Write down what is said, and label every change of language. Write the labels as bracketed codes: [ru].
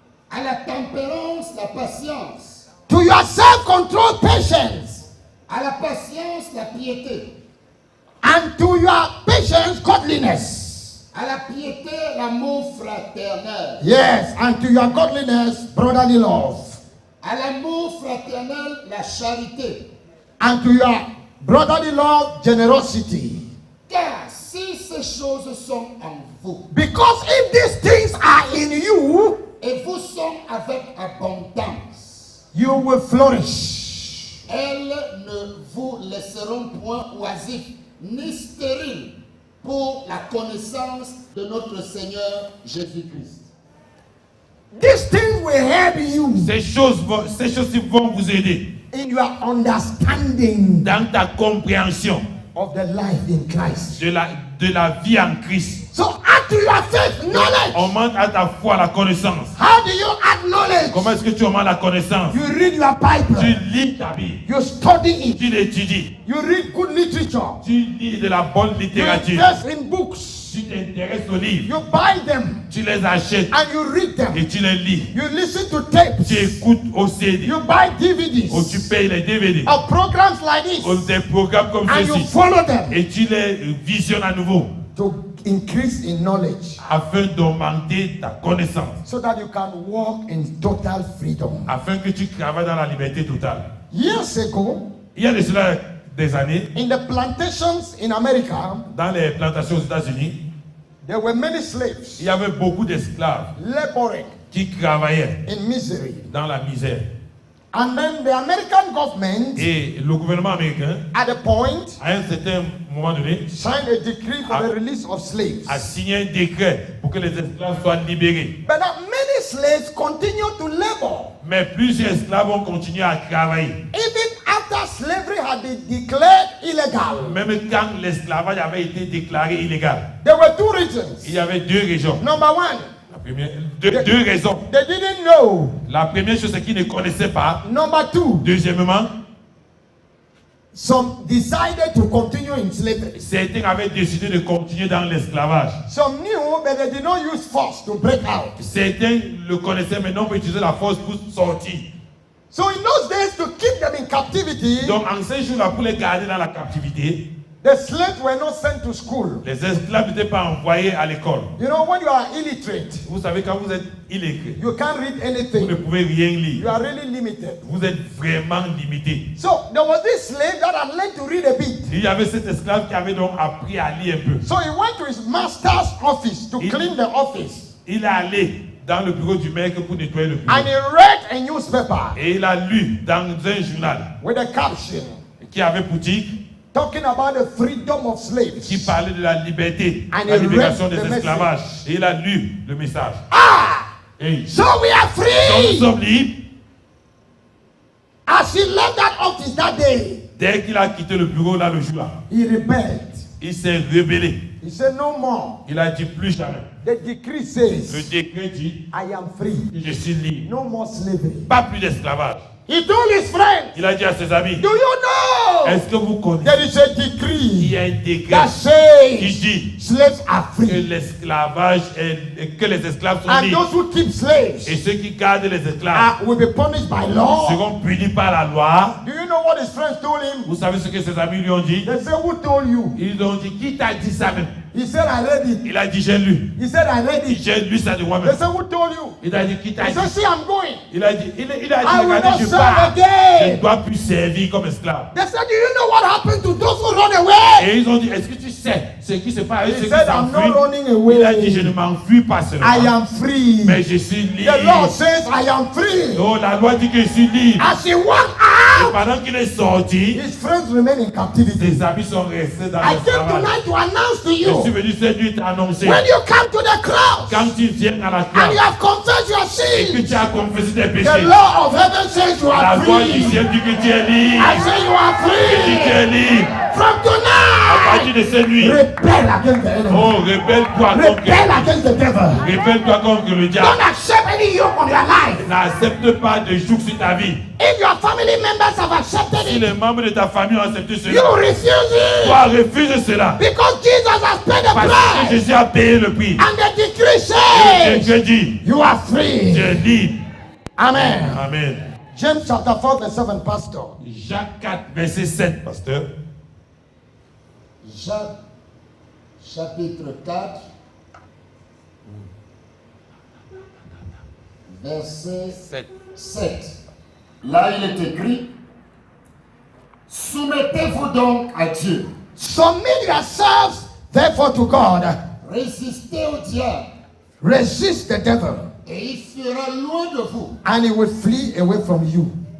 [fr] à la tempérance la patience, [en] To your self-control, patience. [fr] à la patience la piété, [en] And to your patience, godliness. [fr] à la piété l'amour fraternel, [en] Yes, and to your godliness, brotherly love. [fr] à l'amour fraternel la charité. [en] And to your brotherly love, generosity. [fr] Car si ces choses sont en vous [en] Because if these things are in you, [fr] et vous sont avec abondance, [en] you will flourish. [fr] elles ne vous laisseront point oisifs ni stériles pour la connaissance de notre Seigneur Jésus-Christ. [en] These things will help you [fr] Ces choses-ci vont vous aider [en] in your understanding [fr] dans ta compréhension [en] of the life in Christ. [fr] de la vie en Christ. [en] So add to your faith knowledge. [fr] Augmente à ta foi la connaissance. [en] How do you add knowledge? [fr] Comment est-ce que tu augmentes la connaissance? [en] You read your Bible. [fr] Tu lis ta Bible. [en] You study it. [fr] Tu l'étudies. [en] You read good literature. [fr] Tu lis de la bonne [en] You [fr] littérature. [en] invest in books. [fr] Tu t'intéresses aux livres. [en] You buy them [fr] Tu les achètes [en] and you read them. [fr] et tu les lis. [en] You listen to tapes. [fr] Tu écoutes au CD. [en] You buy DVDs [fr] Ou tu payes les DVD. [en] of programs like this [fr] Ou des programmes comme [en] and you [fr] ceci. [en] follow them [fr] Et tu les visionnes à nouveau. [en] to increase in knowledge [fr] Afin d'augmenter ta connaissance. [en] so that you can walk in total freedom. [fr] Afin que tu travailles dans la liberté totale. [en] Years ago, [fr] Il y a de cela des années, [en] in the plantations in America, [fr] dans les plantations aux États-Unis, [en] there were many slaves [fr] il y avait beaucoup d'esclaves [en] laboring [fr] qui travaillaient [en] in misery. [fr] dans la misère. [en] And then the American government, [fr] Et le gouvernement américain, [en] at a point, [fr] à un certain moment donné, [en] signed a decree for the release of slaves. [fr] a signé un décret pour que les esclaves soient libérés. [en] But now many slaves continue to labor. [fr] Mais plusieurs esclaves ont continué à travailler. [en] Even after slavery had been declared illegal. [fr] Même quand l'esclavage avait été déclaré illégal. [en] There were two reasons. [fr] Il y avait deux régions. [en] Number one, [fr] La Deux raisons. [en] They didn't know. [fr] La première chose, c'est qu'ils ne connaissaient pas. [en] Number two, [fr] Deuxièmement, [en] some decided to continue in slavery. [fr] certains avaient décidé de continuer dans l'esclavage. [en] Some knew, but they did not use force to break out. [fr] Certains le connaissaient, mais non pour utiliser la force pour sortir. [en] So in those days, to keep them in captivity, [fr] Donc en ces jours-là, pour les garder dans la captivité, [en] the slaves were not sent to school. [fr] les esclaves n'étaient pas envoyés à l'école. [en] You know, when you are illiterate, [fr] Vous savez, quand vous êtes illettré, [en] you can't read [fr] vous ne [en] anything. [fr] pouvez rien [en] You [fr] lire. [en] are really limited. [fr] Vous êtes vraiment limité. [en] So there was this slave that had learned to read a bit. [fr] Il y avait cet esclave qui avait donc appris à lire un peu. [en] So he went to his master's office to clean the office. [fr] Il est allé dans le bureau du maître pour nettoyer le bureau. [en] And he read a newspaper [fr] Et il a lu dans un journal [en] with a caption [fr] qui avait pour titre, [en] talking about the freedom of slaves. [fr] qui parlait de la liberté, [en] And [fr] la [en] he [fr] libération [en] read [fr] des [en] the [fr] esclavages. Et il a lu le message. Et [en] So we are [fr] donc nous [en] free. [fr] sommes libres. [en] As he left that office that day, [fr] Dès qu'il a quitté le bureau là le jour-là, [en] he rebelled. [fr] il s'est rebellé. [en] He said, no more. [fr] Il a dit plus jamais. [en] The decree [fr] Le [en] says, [fr] décret dit [en] I am free. [fr] que je suis libre. [en] No more slavery. [fr] Pas plus d'esclavage. [en] He told his friends, [fr] Il a dit à ses amis, [en] do you know? [fr] est-ce que vous connaissez? [en] There is a [fr] Il [en] decree [fr] y a un décret [en] that [fr] qui [en] says [fr] dit [en] slaves are [fr] que [en] free. [fr] l'esclavage est, que les esclaves sont [en] And [fr] libres. [en] those who keep slaves [fr] Et ceux qui gardent les esclaves [en] will be punished by law. [fr] seront punis par la loi. [en] Do you know what his friends told him? [fr] Vous savez ce que ses amis lui ont dit? [en] They said, who told you? [fr] Ils ont dit, qui t'a dit ça même? [en] He said, I read it. [fr] Il a dit, j'ai lu. [en] He said, I read it. [fr] J'ai lu ça de [en] They [fr] moi-même. [en] said, who told you? [fr] Il a dit, qui t'a [en] He [fr] dit? [en] said, see, I'm going. [fr] Il a dit, il a dit, [en] I will [fr] regardez, [en] not [fr] je [en] serve [fr] pars. Je ne [en] again. [fr] dois plus servir comme esclave. [en] They said, do you know what happened to those who run away? [fr] Et ils ont dit, est-ce que tu sais ce qui se passe avec [en] He [fr] ceux qui [en] said, I'm not [fr] s'enfuient? [en] running away. [fr] Il a dit, je ne m'enfuis pas [en] I [fr] seulement, [en] am free. [fr] mais je suis libre. [en] The law says I am free. [fr] Oh, la loi dit que je suis libre. [en] As he walked [fr] Et [en] out, [fr] pendant qu'il est sorti, [en] his friends remain in captivity. [fr] ses amis sont restés dans [en] I came [fr] l'esclavage. [en] tonight to announce to [fr] Je suis [en] you, [fr] venu cette nuit t'annoncer, [en] when you come to the cross [fr] quand tu viens à la [en] and [fr] croix [en] you have confessed your [fr] et que [en] sin, [fr] tu as confessé tes [en] the [fr] péchés, [en] law of heaven says you [fr] la [en] are [fr] loi du [en] free. [fr] ciel dit que tu es libre. [en] I say you are [fr] Que tu es [en] free. [fr] libre. [en] From [fr] À [en] tonight, [fr] partir de cette nuit, [en] rebel against the enemy. [fr] oh, rebelle-toi contre, [en] Rebel against the devil. [fr] rebelle-toi contre le diable. [en] Don't accept any yoke on your life. [fr] N'accepte pas de joug sur ta vie. [en] If your family members have accepted [fr] Si [en] it, [fr] les membres de ta famille ont accepté [en] you [fr] cela, [en] refuse it. [fr] toi refuse cela. [en] Because Jesus has paid the [fr] Parce que [en] price. [fr] Jésus a payé le prix. [en] And the decree [fr] Et [en] says [fr] Dieu dit, [en] you are [fr] tu [en] free. [fr] es libre. [en] Amen. [fr] Amen. [en] James chapter 4 verse 7, pastor. [fr] Jacques 4, verset 7, pasteur. Jacques, chapitre 4, verset 7. Là, il est écrit, soumettez-vous donc à Dieu, [en] Submit yourselves therefore to God. [fr] résistez au diable, [en] Resist the devil, [fr] et il sera loin de vous. [en] and he will flee away from you.